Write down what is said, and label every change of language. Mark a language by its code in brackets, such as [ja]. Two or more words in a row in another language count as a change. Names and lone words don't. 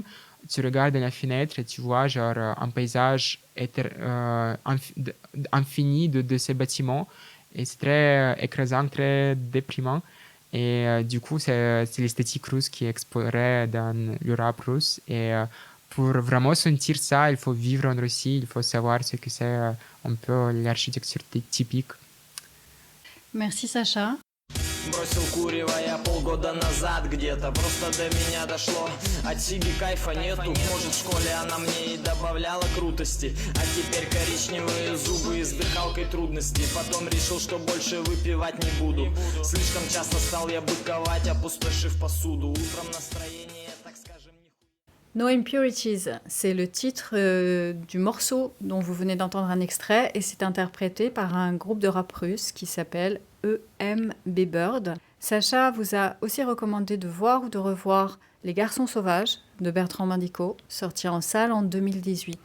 [fr] Tu regardes dans la fenêtre et tu vois genre un paysage infini de ces bâtiments et c'est très écrasant, très déprimant. Et du coup, c'est l'esthétique russe qui est explorée dans le rap russe. Et pour vraiment sentir ça, il faut vivre en Russie, il faut savoir ce que c'est un peu l'architecture typique. Merci Sacha. [ru] Бросил курево я полгода назад где-то. Просто до меня дошло, от сиги кайфа нету. Может, в школе она мне и добавляла крутости. А теперь коричневые зубы и с дыхалкой трудности. Потом решил, что больше выпивать не буду. Слишком часто стал я быковать, опустошив посуду. Утром настроение, так скажем, [fr] No Impurities, c'est le titre du morceau dont vous venez d'entendre un extrait et c'est interprété par un groupe de rap russe qui s'appelle EMB Bird. Sacha vous a aussi recommandé de voir ou de revoir Les Garçons Sauvages de Bertrand Mandico, sorti en salle en 2018.